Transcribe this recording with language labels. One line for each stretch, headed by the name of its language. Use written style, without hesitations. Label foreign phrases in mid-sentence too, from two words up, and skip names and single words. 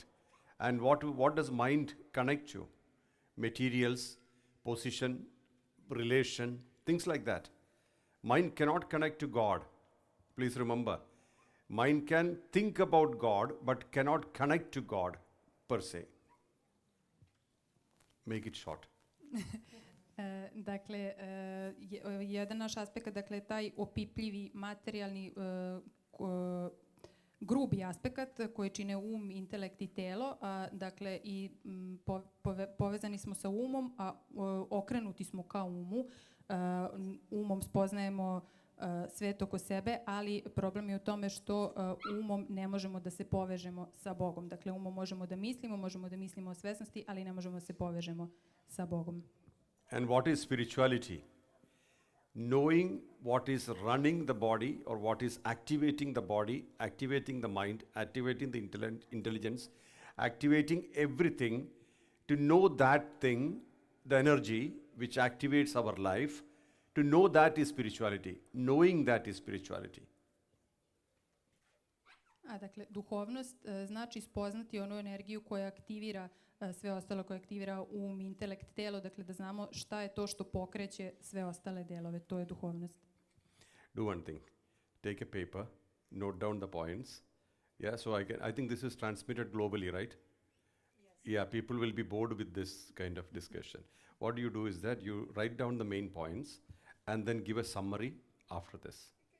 English: And what does mind connect to? Materials, position, relation, things like that. Mind cannot connect to God. Please remember, mind can think about God, but cannot connect to God per se. Make it short.
Serbian: Dakle, jedan naš aspekt, dakle, taj opipljivi, materijalni, grubi aspekt koji čine um, intelekt i telo, dakle, i povezani smo sa umom, a okrenuti smo ka umu. Umom spoznajemo svet oko sebe, ali problem je u tome što umom ne možemo da se povežemo sa Bogom. Dakle, umom možemo da mislimo o svesnosti, ali ne možemo da se povežemo sa Bogom.
English: And what is spirituality? Knowing what is running the body, or what is activating the body, activating the mind, activating the intelligence, activating everything, to know that thing, the energy which activates our life, to know that is spirituality. Knowing that is spirituality.
Serbian: Dakle, duhovnost znači spoznati onu energiju koja aktivira sve ostalo, koja aktivira um, intelekt, telo, dakle da znamo šta je to što pokreće sve ostale delove, to je duhovnost.
English: Do one thing, take a paper, note down the points. Yeah, so I think this is transmitted globally, right? Yes. Yeah, people will be bored with this kind of discussion. What you do is that you write down the main points and then give a summary after this.